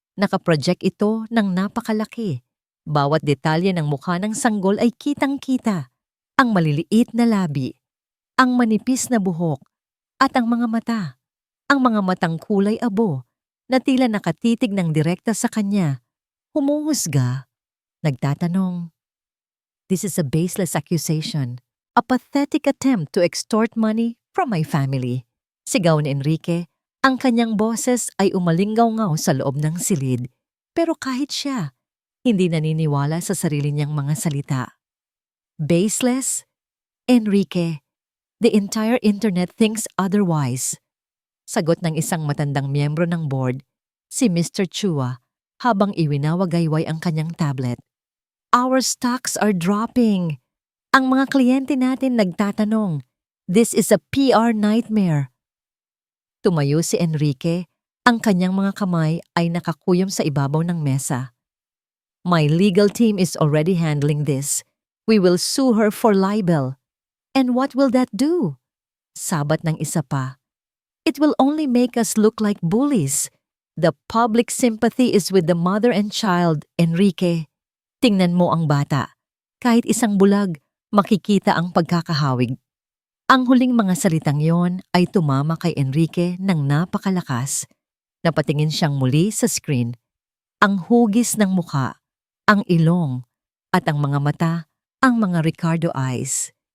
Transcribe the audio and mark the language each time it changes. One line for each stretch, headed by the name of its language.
Filipino: Nakaproject ito ng napakalaki. Bawat detalye ng mukha ng sanggol ay kitang-kita. Ang maliliit na labi, ang manipis na buhok, at ang mga mata. Ang mga matang kulay abo na tila nakatitig ng direkta sa kanya. Humuhusga, nagtatanong.
English: This is a baseless accusation. A pathetic attempt to extort money from my family.
Filipino: Sigaw ni Enrique, ang kanyang boses ay umalingaw-ngaw sa loob ng silid. Pero kahit siya, hindi naniniwala sa sarili niyang mga salita. Baseless?
English: Enrique, the entire internet thinks otherwise.
Filipino: Sagot ng isang matandang miyembro ng board, si Mr. Chua, habang iwinawagayway ang kanyang tablet.
English: Our stocks are dropping.
Filipino: Ang mga kliyente natin nagtatanong, this is a PR nightmare. Tumayo si Enrique, ang kanyang mga kamay ay nakakuyom sa ibabaw ng mesa.
English: My legal team is already handling this. We will sue her for libel. And what will that do? Sabat ng isa pa. It will only make us look like bullies. The public sympathy is with the mother and child, Enrique.
Filipino: Tingnan mo ang bata. Kahit isang bulag, makikita ang pagkakahawig. Ang huling mga salitang yon ay tumama kay Enrique ng napakalakas. Napatingin siyang muli sa screen. Ang hugis ng mukha, ang ilong, at ang mga mata, ang mga Ricardo eyes.